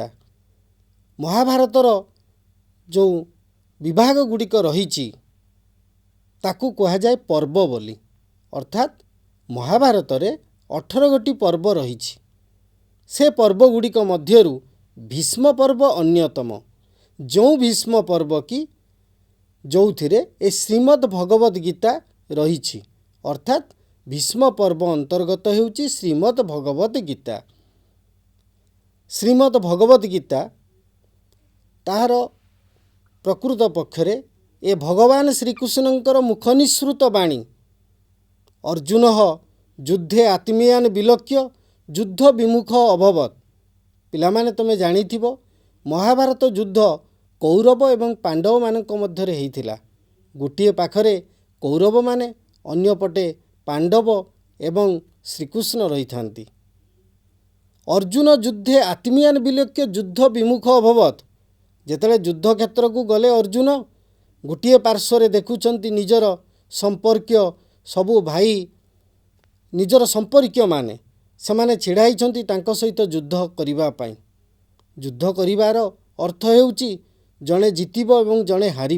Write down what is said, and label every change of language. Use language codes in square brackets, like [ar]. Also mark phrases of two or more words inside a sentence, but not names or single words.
[or] ମହାଭାରତର ଯେଉଁ ବିଭାଗ ଗୁଡ଼ିକ ରହିଛି ତାକୁ କୁହା ଯାଏ ପର୍ବ ବୋଲି। ଅର୍ଥାତ ମହାଭାରତରେ 18 ଗୋଟି ପର୍ବ ରହିଛି। ସେ ପର୍ବ ଗୁଡ଼ିକ ମଧ୍ୟରୁ ଭୀଷ୍ମ ପର୍ବ ଅନ୍ୟତମ। ଯେଉଁ ଭୀଷ୍ମ ପର୍ବ କି ଯେଉଁଥିରେ ଏ ଶ୍ରୀମଦ୍ ଭଗବତ ଗୀତା ରହିଛି। ଅର୍ଥାତ ଭୀଷ୍ମ ପର୍ବ ଅନ୍ତର୍ଗତ ହେଉଛି ଶ୍ରୀମଦ୍ ଭଗବତ ଗୀତା। ଶ୍ରୀମଦ୍ ଭଗବତ ଗୀତା ତାହାର ପ୍ରକୃତ ପକ୍ଷରେ ଏ ଭଗବାନ ଶ୍ରୀକୃଷ୍ଣଙ୍କର ମୁଖନିସୃତ ବାଣୀ। [sa] अर्जुनः युद्धे आत्मीयान् विलोक्य युद्ध विमुख अभवत्। [or] ପିଲାମାନେ ତମେ ଜାଣିଥିବ ମହାଭାରତ ଯୁଦ୍ଧ କୌରବ ଏବଂ ପାଣ୍ଡବ ମାନଙ୍କ ମଧ୍ୟରେ ହେଇଥିଲା। ଗୋଟିଏ ପାଖରେ କୌରବ ମାନେ, ଅନ୍ୟ ପଟେ ପାଣ୍ଡବ ଏବଂ ଶ୍ରୀକୃଷ୍ଣ ରହିଥାନ୍ତି। [sa] अर्जुन युद्धे आत्मीयान् विलोक्य युद्ध विमुख अभवत्। [or] ଯେତେବେଳେ ଯୁଦ୍ଧ କ୍ଷେତ୍ରକୁ ଗଲେ ଅର୍ଜୁନ ଗୋଟିଏ ପାର୍ଶ୍ୱରେ ଦେଖୁଛନ୍ତି ନିଜର ସମ୍ପର୍କୀୟ ସବୁ ଭାଇ, ନିଜର ସମ୍ପର୍କୀୟମାନେ ସେମାନେ ଛିଡ଼ା ହେଇଛନ୍ତି ତାଙ୍କ ସହିତ ଯୁଦ୍ଧ କରିବା ପାଇଁ। ଯୁଦ୍ଧ କରିବାର ଅର୍ଥ ହେଉଛି ଜଣେ ଜିତିବ ଏବଂ ଜଣେ ହାରିବ।